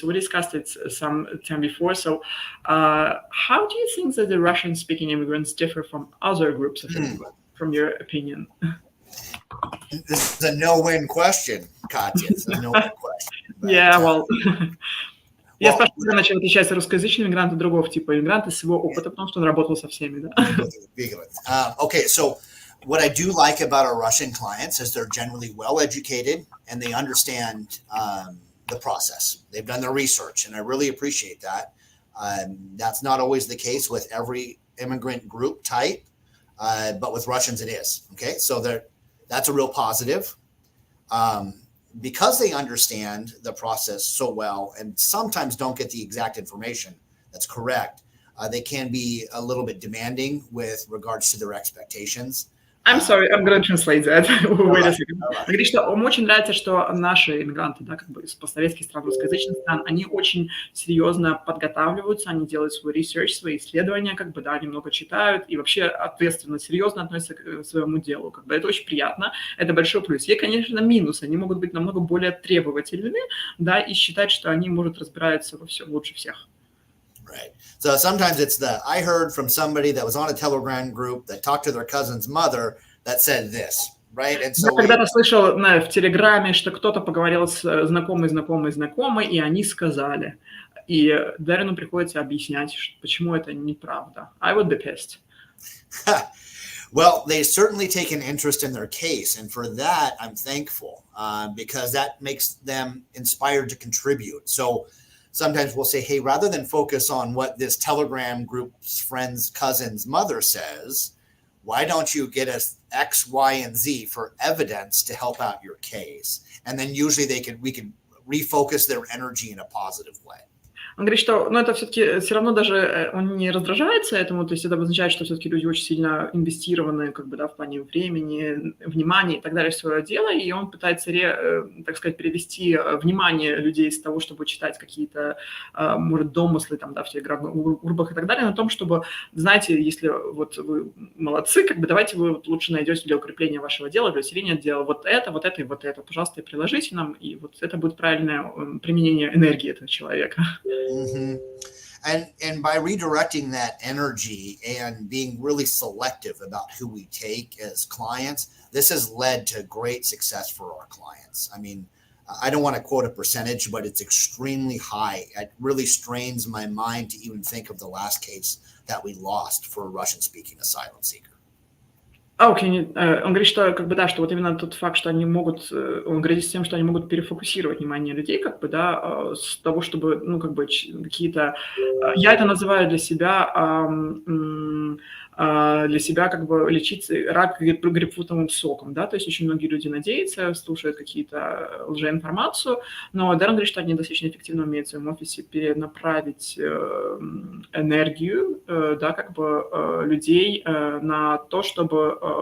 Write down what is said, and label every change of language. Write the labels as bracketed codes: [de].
[en] So we discussed it some time before. So how do you think that the Russian-speaking immigrants differ from other groups of immigrants, from your opinion? This is a no-win question, Katya. It's a no-win question. But, yeah, well... [ru] Я спрашиваю, на чем отличаются русскоязычные иммигранты другого типа иммигранты с его опыта, потому что он работал со всеми, да? [en] Okay, so what I do like about our Russian clients is they're generally well-educated and they understand the process. They've done their research, and I really appreciate that. That's not always the case with every immigrant group type, but with Russians it is. Okay, so that's a real positive. Because they understand the process so well and sometimes don't get the exact information that's correct, they can be a little bit demanding with regards to their expectations. I'm sorry, I'm going to translate that. Wait a second. [ru] Говорит, что ему очень нравится, что наши иммигранты, да, как бы из постсоветских стран, русскоязычных стран, они очень серьезно подготавливаются, они делают свой research, свои исследования, как бы, да, они много читают и вообще ответственно, серьезно относятся к своему делу. Как бы это очень приятно, это большой плюс. Есть, конечно, минус, они могут быть намного более требовательны, да, и считать, что они, может, разбираются во всем лучше всех. [en] Right. So sometimes it's I heard from somebody that was on a Telegram group that talked to their cousin's mother that said this, right? And so [ru] я когда-то слышал в Телеграме, что кто-то поговорил с знакомой, и они сказали. И Дарину приходится объяснять, почему это неправда. [en] I would be pissed. Well, they certainly take an interest in their case, and for that, I'm thankful because that makes them inspired to contribute. So sometimes we'll say, hey, rather than focus on what this Telegram group's friend's cousin's mother says, why don't you get us X, Y, and Z for evidence to help out your case? And then usually we can refocus their energy in a positive way. [ru] Он говорит, что это все-таки все равно даже он не раздражается этому, то есть это означает, что все-таки люди очень сильно инвестированы, как бы, да, в плане времени, внимания и так далее в свое дело, и он пытается, так сказать, перевести внимание людей с того, чтобы читать какие-то, может, домыслы там, да, в телеграм группах и так далее, на том, чтобы, знаете, если вот вы молодцы, как бы давайте вы лучше найдете для укрепления вашего дела, для усиления дела вот это и вот это, пожалуйста, и приложите нам, и вот это будет правильное применение энергии этого человека. Mm-hmm. [en] And by redirecting that energy and being really selective about who we take as clients, this has led to great success for our clients. I mean, I don't want to quote a percentage, but it's extremely high. It really strains my mind to even think of the last case that we lost for a Russian-speaking asylum seeker. [ru] Окей, он говорит, что как бы да, что вот именно тот факт, что они могут, он говорит с тем, что они могут перефокусировать внимание людей, как бы, да, с того, чтобы, ну, как бы какие-то, я это называю для себя как бы лечить рак грейпфрутовым соком, да, то есть очень многие люди надеются, слушают какие-то лжеинформацию, но Дэрон говорит, что они достаточно эффективно умеют в своем офисе перенаправить энергию, да, как бы людей на то, чтобы